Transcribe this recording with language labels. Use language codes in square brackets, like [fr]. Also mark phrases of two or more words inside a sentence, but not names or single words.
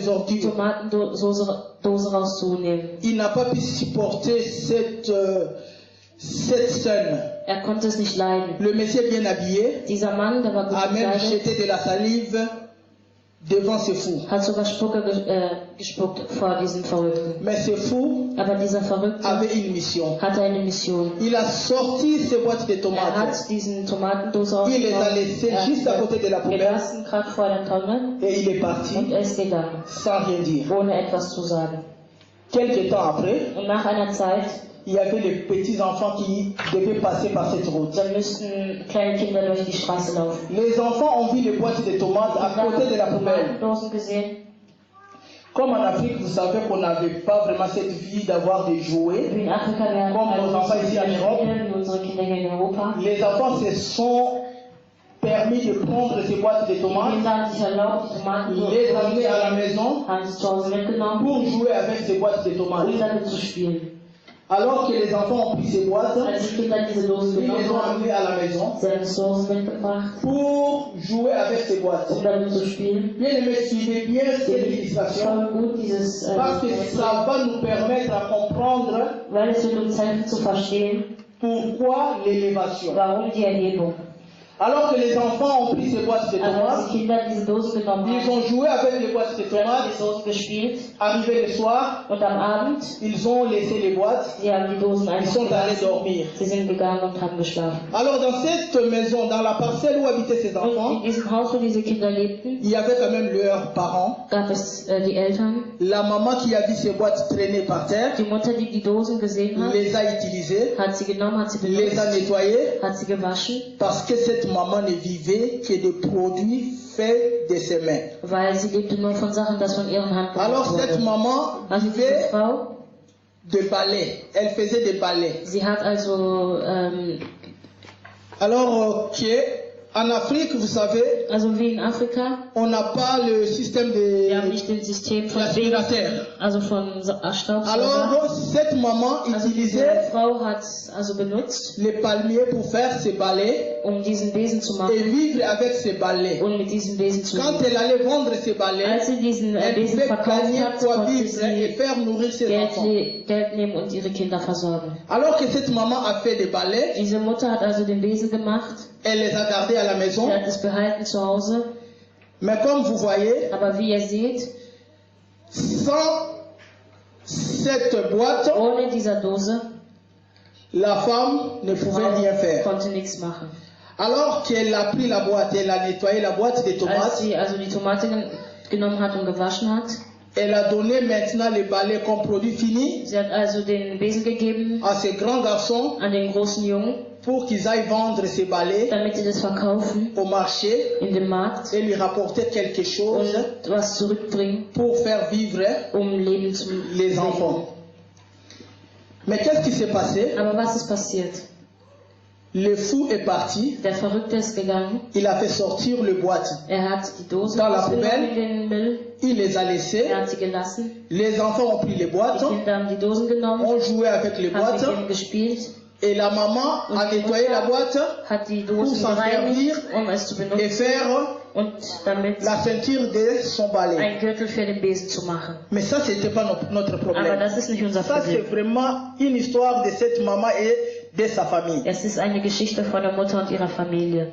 [de] die [fr] ordures. [de] Tomatendose rauszunehmen. [fr] Il n'a pas pu supporter cette scène. [de] Er konnte es nicht leiden. [fr] Le monsieur bien habillé [de] Dieser Mann, der war gut [fr] a même [de] gekleidet, [fr] jeté de la salive devant ce fou. [de] hat sogar Spucke gespuckt vor diesem Verrückten. [fr] Mais ce fou [de] Aber dieser Verrückte [fr] avait une mission. [de] hatte eine Mission. [fr] Il a sorti ces boîtes de [de] Er [fr] tomates. [de] hat diesen Tomatendose [fr] Il les a [de] rausgenommen, [fr] laissées [de] er [fr] juste à [de] hat [fr] côté de la poubelle [de] gelassen, gerade vor der Tonne, [fr] et il est parti [de] und er ist gegangen, [fr] sans rien dire. [de] ohne etwas zu sagen. [fr] Quelques temps après, [de] Und nach einer Zeit, [fr] il y avait les petits enfants qui devaient passer par cette route. [de] da müssten kleine Kinder durch die Straße laufen. [fr] Les enfants ont vu les boîtes de tomates à côté de la poubelle. [de] Tomatendosen gesehen. [fr] Comme en Afrique, vous savez qu'on n'avait pas vraiment cette vie d'avoir des jouets. [de] Wie in Afrika werden Komm, also [fr] nos enfants [de] so [fr] ici en [de] viele [fr] Europe. [de] Spiele wie unsere Kinder hier in Europa. [fr] Les enfants se sont permis de prendre ces boîtes de [de] Die [fr] tomates, [de] Kinder haben sich erlaubt, die Tomatendosen [fr] les amener à la maison [de] haben sie zu Hause mitgenommen, [fr] pour jouer avec ces boîtes de tomates. [de] um damit zu spielen. [fr] Alors que les enfants ont pris ces boîtes, [de] Als die Kinder diese Dosen [fr] ils les [de] genommen [fr] ont [de] haben, [fr] amenées à la maison [de] sie haben es zu Hause mitgebracht, [fr] pour jouer avec ces boîtes. [de] um damit zu spielen. [fr] Bien aimés, suivez bien cette illustration [de] Voll gut dieses, [fr] parce que ça va nous permettre à comprendre [de] weil es wird uns helfen zu verstehen, [fr] pourquoi l'élévation. [de] warum die Erhebung. [fr] Alors que les enfants ont pris ces boîtes de [de] Also als [fr] tomates, [de] die Kinder diese Dosen genommen [fr] ils [de] haben, [fr] ont joué avec les boîtes de [de] sie haben [fr] tomates, [de] die Dosen gespielt [fr] arrivé le soir, [de] und am Abend, [fr] ils ont laissé les boîtes, [de] sie haben die Dosen [fr] ils [de] einfach [fr] sont allés [de] gelassen, [fr] dormir. [de] sie sind gegangen und haben geschlafen. [fr] Alors dans cette maison, dans la parcelle où habitaient ces [de] Und [fr] enfants, [de] in diesem Haus, wo diese Kinder lebten, [fr] il y avait quand même leurs parents, [de] gab es die Eltern, [fr] la maman qui a vu ces boîtes traîner par terre, [de] die Mutter, die die Dosen gesehen hat, [fr] les a utilisées, [de] hat sie genommen, hat sie [fr] les a [de] benutzt, [fr] nettoyées, [de] hat sie gewaschen, [fr] parce que cette maman ne vivait que des produits faits de ses mains. [de] weil sie lebte nur von Sachen, das von ihren Hand [fr] Alors [de] gemacht [fr] cette [de] wurde. [fr] maman [de] Also diese [fr] vivait [de] Frau, [fr] de balais, elle faisait des balais. [de] sie hat also, [fr] Alors en Afrique, vous savez, [de] also wie in Afrika, [fr] on n'a pas le système [de] wir haben [fr] de [de] nicht den System von [fr] l'aspirateur. [de] also von Staubsauger. [fr] Alors cette maman [de] Also diese [fr] utilisait [de] Frau hat also benutzt, [fr] les palmiers pour faire ses balais [de] um diesen Besen zu [fr] et [de] machen [fr] vivre avec ses balais. [de] und mit diesem Besen zu [fr] Quand [de] leben. [fr] elle allait vendre ses balais, [de] Als sie diesen [fr] elle [de] Besen [fr] pouvait [de] verkauft [fr] gagner [de] hat, [fr] quoi [de] konnte [fr] vivre et [de] sie [fr] faire nourrir ses enfants. [de] Geld nehmen und ihre Kinder versorgen. [fr] Alors que cette maman a fait des balais, [de] Diese Mutter hat also den Besen gemacht, [fr] elle les a gardés à la maison. [de] sie hat es behalten zu Hause, [fr] Mais comme vous voyez, [de] aber wie ihr seht, [fr] sans cette boîte, [de] ohne dieser Dose, [fr] la femme ne pouvait rien faire. [de] konnte nichts machen. [fr] Alors qu'elle a pris la boîte, elle a nettoyé la boîte de [de] Als [fr] tomates, [de] sie also die Tomate genommen hat und gewaschen hat, [fr] elle a donné maintenant les balais comme produit fini [de] sie hat also den Besen gegeben [fr] à ces grands garçons [de] an den großen Jungen, [fr] pour qu'ils aillent vendre ces balais [de] damit sie das verkaufen [fr] au marché [de] in dem Markt [fr] et lui rapporter quelque chose [de] und was zurückbringen, [fr] pour faire vivre [de] Leben zu [fr] les [de] leben. [fr] enfants. Mais qu'est-ce qui s'est passé? [de] Aber was ist passiert? [fr] Le fou est parti, [de] Der Verrückte ist gegangen, [fr] il a fait sortir le boîte, [de] hat die Dose [fr] Dans la [de] rausgenommen [fr] poubelle. [de] in den Müll, [fr] il les a laissés, [de] hat sie gelassen, [fr] les enfants ont pris les [de] die [fr] boîtes, [de] Kinder haben die Dosen genommen, [fr] ont joué avec les [de] haben [fr] boîtes [de] mit denen gespielt, [fr] et la maman a nettoyé la boîte [de] hat die [fr] pour [de] Dosen [fr] s'en [de] gereinigt, [fr] servir [de] es zu [fr] et [de] benutzen [fr] faire [de] und damit [fr] la ceinture de son balai. [de] ein Gürtel für den Besen zu machen. [fr] Mais ça, c'était pas notre [de] Aber [fr] problème. [de] das ist nicht unser [fr] Ça, c'est [de] Problem. [fr] vraiment une histoire de cette maman et de sa famille. [de] Es ist eine Geschichte von der Mutter und ihrer Familie.